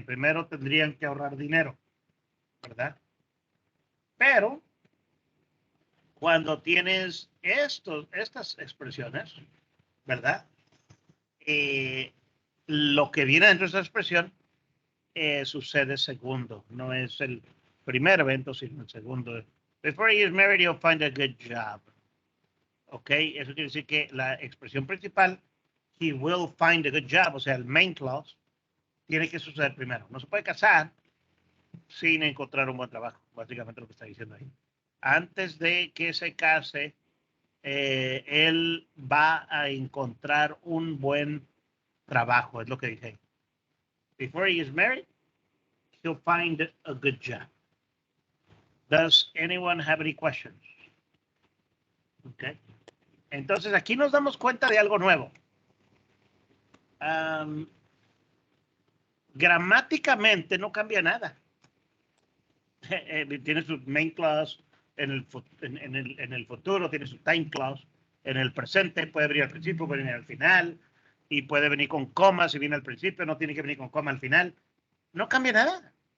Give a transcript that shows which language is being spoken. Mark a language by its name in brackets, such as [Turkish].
[Spanish] Primero tendrían que ahorrar dinero, ¿verdad? Pero cuando tienes estas expresiones, ¿verdad? Lo que viene dentro de esa expresión sucede segundo. No es el primer evento, sino el segundo. [English] Before he is married, he'll find a good job. [Spanish] Ok, eso quiere decir que la expresión principal, [English] he will find a good job, [Spanish] o sea, el main clause, tiene que suceder primero. No se puede casar sin encontrar un buen trabajo, básicamente lo que está diciendo ahí. Antes de que se case, él va a encontrar un buen trabajo, es lo que dice ahí. [English] Before he is married, he'll find a good job. Does anyone have any questions? Okay. [Spanish] Entonces, aquí nos damos cuenta de algo nuevo. Gramáticamente no cambia nada. Tiene su main clause en el futuro, tiene su time clause en el presente, puede venir al principio, puede venir al final, y puede venir con coma si viene al principio, no tiene que venir con coma al final. No cambia nada.